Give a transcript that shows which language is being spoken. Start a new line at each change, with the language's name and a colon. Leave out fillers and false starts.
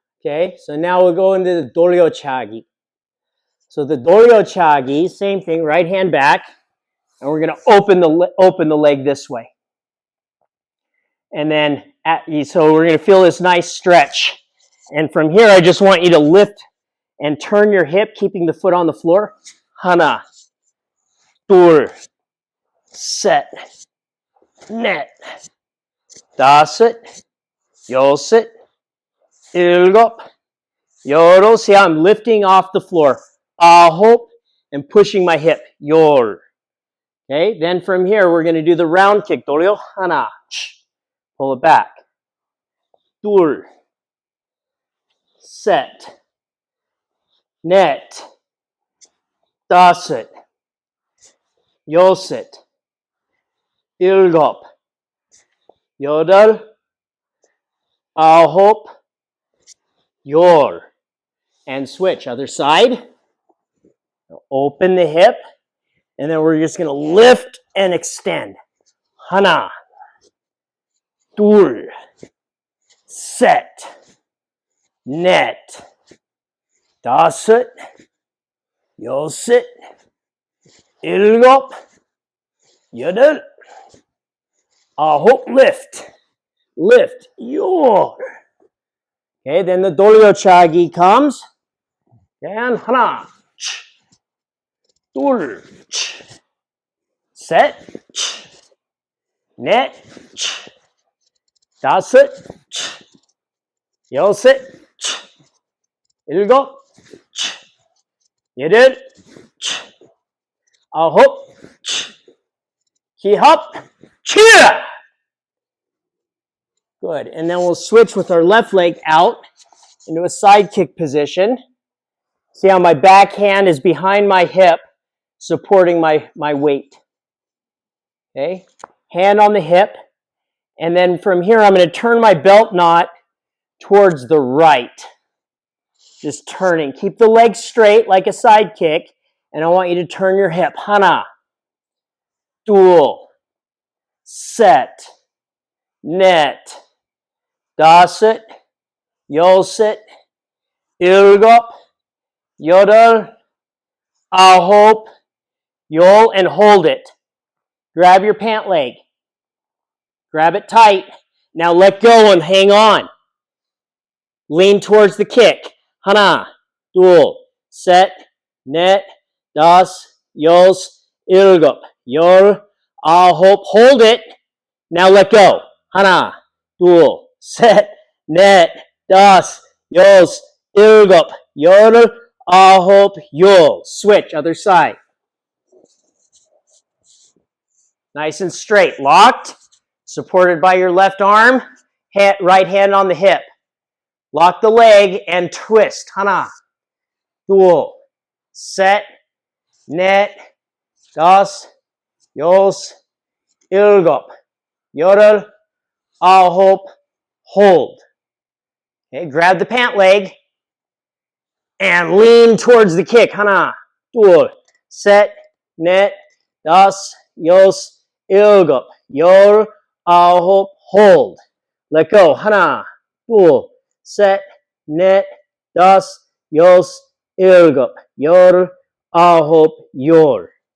English: Okay, so now we'll go into the Doryo Chagi. So the Doryo Chagi, same thing, right hand back, and we're going to open the leg this way. And then, so we're going to feel this nice stretch. And from here, I just want you to lift and turn your hip, keeping the foot on the floor.
Korean: Hana, 둘, 셋, 넷, 다섯, 여섯, 일곱, 여덟.
English: See how I'm lifting off the floor. 아홉, and pushing my hip.
Korean: 열.
English: Okay, then from here, we're going to do the round kick. 돌려, 하나, pull it back.
Korean: 둘, 셋, 넷, 다섯, 여섯, 일곱, 여덟, 아홉, 열.
English: And switch. Other side. Open the hip. And then we're just going to lift and extend.
Korean: 하나, 둘, 셋, 넷, 다섯, 여섯, 일곱, 여덟, 아홉.
English: Lift. Lift. 열. Okay, then the 돌려차기 comes.
Korean: And 하나, 둘, 셋, 넷, 다섯, 여섯, 일곱, 여덟, 아홉, 기합, cheer.
English: Good. And then we'll switch with our left leg out into a side kick position. See how my back hand is behind my hip, supporting my weight. Okay? Hand on the hip. And then from here, I'm going to turn my belt knot towards the right. Just turning. Keep the leg straight like a side kick. And I want you to turn your hip.
Korean: 하나, 둘, 셋, 넷, 다섯, 여섯, 일곱, 여덟, 아홉, 열,
English: and hold it. Grab your pant leg. Grab it tight. Now let go and hang on. Lean towards the kick.
Korean: 하나, 둘, 셋, 넷, 다섯, 여섯, 일곱, 열, 아홉.
English: Hold it. Now let go.
Korean: 하나, 둘, 셋, 넷, 다섯, 여섯, 일곱, 열, 아홉, 열.
English: Switch, other side. Nice and straight. Locked. Supported by your left arm. Right hand on the hip. Lock the leg and twist.
Korean: 하나, 둘, 셋, 넷, 다섯, 여섯, 일곱, 여덟, 아홉.
English: Hold. Okay, grab the pant leg and lean towards the kick.
Korean: 하나, 둘, 셋, 넷, 다섯, 여섯, 일곱, 열, 아홉.
English: Hold. Let go.
Korean: 하나, 둘, 셋, 넷, 다섯, 여섯, 일곱, 열, 아홉, 열.